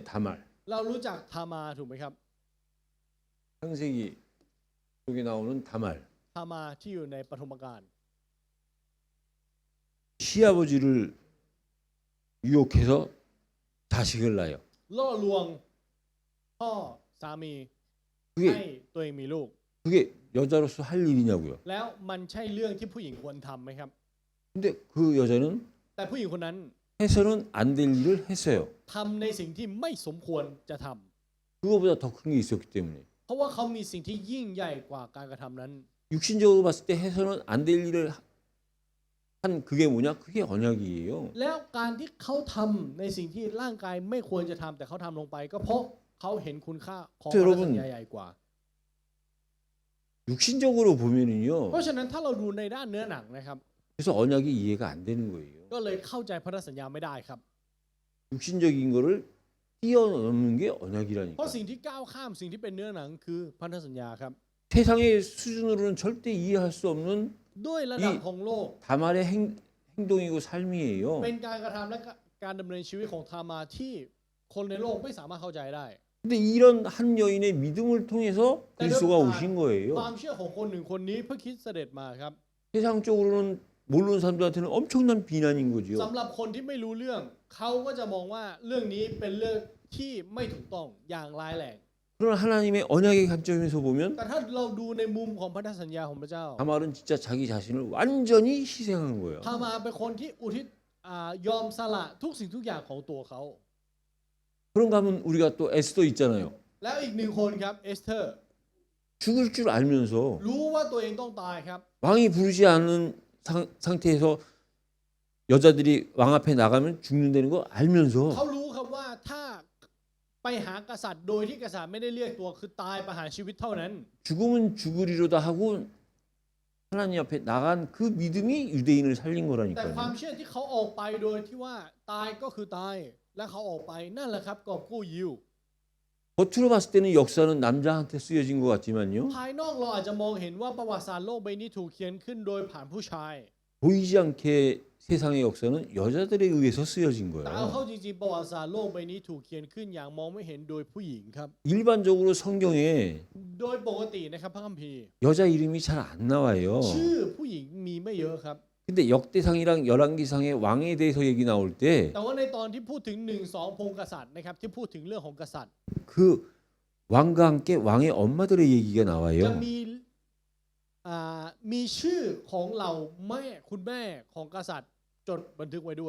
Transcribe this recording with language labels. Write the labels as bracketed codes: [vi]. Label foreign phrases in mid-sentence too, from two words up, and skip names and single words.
[ko] 다말. [th] เรารู้จักทามาถูกไหมครับ [ko] 창세기 속에 나오는 다말. [th] ทามาที่อยู่ในปฐมกาล [ko] 시아버지를 유혹해서 자식을 낳아요. [th] ล่อลวงพ่อสามีให้ [ko] 그게 [th] ตัวเองมีลูก [ko] 그게 여자로서 할 일이냐고요. [th] แล้วมันใช่เรื่องที่ผู้หญิงควรทำไหมครับ [ko] 근데 그 여자는 [th] แต่ผู้หญิงคนนั้น [ko] 해서는 안 될 일을 했어요. [th] ทำในสิ่งที่ไม่สมควรจะทำ [ko] 그거보다 더 큰 게 있었기 때문에. [th] เพราะว่าเขามีสิ่งที่ยิ่งใหญ่กว่าการกระทำนั้น [ko] 육신적으로 봤을 때 해서는 안 될 일을 한 그게 뭐냐? 그게 언약이에요. [th] แล้วการที่เขาทำในสิ่งที่ร่างกายไม่ควรจะทำแต่เขาทำลงไป ก็เพราะเขาเห็นคุณค่าของพันธสัญญาใหญ่กว่า [ko] 육신적으로 보면은요. [th] เพราะฉะนั้นถ้าเราดูในด้านเนื้อหนังนะครับ [ko] 그래서 언약이 이해가 안 되는 거예요. [th] ก็เลยเข้าใจพันธสัญญาไม่ได้ครับ [ko] 육신적인 거를 뛰어넘는 게 [th] เพราะ [ko] 언약이라니까. [th] สิ่งที่ก้าวข้ามสิ่งที่เป็นเนื้อหนังคือพันธสัญญาครับ [ko] 세상의 수준으로는 절대 이해할 수 없는 [th] ด้วยระดับของโลก [ko] 다말의 행동이고 삶이에요. [th] เป็นการกระทำและการดำเนินชีวิตของทามาที่คนในโลกไม่สามารถเข้าใจได้ [ko] 근데 근데 이런 한 여인의 믿음을 통해서 그리스도가 오신 [th] ความ [ko] 거예요. [th] เชื่อของคนหนึ่งคนนี้พระคริสต์เสด็จมาครับ [ko] 세상적으로는 모르는 사람들한테는 엄청난 비난인 거죠. [th] สำหรับคนที่ไม่รู้เรื่องเขาก็จะมองว่าเรื่องนี้เป็นเรื่องที่ไม่ถูกต้องอย่างร้ายแรง [ko] 그러나 하나님의 언약의 관점에서 보면 [th] แต่ถ้าเราดูในมุมของพันธสัญญาของพระเจ้า [ko] 다말은 진짜 자기 자신을 완전히 희생한 거예요. [th] ทามาเป็นคนที่อุทิศยอมสละทุกสิ่งทุกอย่างของตัวเขา [ko] 그런가 하면 우리가 또 에스더 있잖아요. [th] แล้วอีกหนึ่งคนครับเอสเธอร์ [ko] 죽을 줄 알면서 [th] รู้ว่าตัวเองต้องตายครับ [ko] 왕이 부르지 않은 상태에서 여자들이 왕 앞에 나가면 죽는다는 거 알면서 [th] เขารู้ครับว่าถ้าไปหากษัตริย์โดยที่กษัตริย์ไม่ได้เรียกตัวคือตายประหารชีวิตเท่านั้น [ko] 죽으면 죽으리로다 하고 하나님 앞에 나간 그 믿음이 유대인을 살린 [th] แต่ความ [ko] 거라니까요. [th] เชื่อที่เขาออกไปโดยที่ว่าตายก็คือตายและเขาออกไปนั่นแหละครับกอบกู้ยิว [ko] 겉으로 봤을 때는 역사는 남자한테 쓰여진 것 같지만요. [th] ภายนอกเราอาจจะมองเห็นว่าประวัติศาสตร์โลกใบนี้ถูกเขียนขึ้นโดยผ่านผู้ชาย [ko] 보이지 않게 세상의 역사는 여자들에 의해서 쓰여진 [th] แต่เอาเข้า [ko] 거예요. [th] จริงๆประวัติศาสตร์โลกใบนี้ถูกเขียนขึ้นอย่างมองไม่เห็นโดยผู้หญิงครับ [ko] 일반적으로 성경에 [th] โดยปกตินะครับพระคัมภีร์ [ko] 여자 이름이 잘 안 나와요. [th] ชื่อผู้หญิงมีไม่เยอะครับ [ko] 근데 역대상이랑 열왕기상의 왕에 대해서 얘기 나올 때 [th] แต่ว่าในตอนที่พูดถึง1-2 พงศ์กษัตริย์นะครับที่พูดถึงเรื่องของกษัตริย์ [ko] 그 왕과 함께 왕의 엄마들의 얘기가 [th] จะ [ko] 나와요. [th] มีชื่อของเหล่าแม่คุณแม่ของกษัตริย์จดบันทึกไว้ด้วย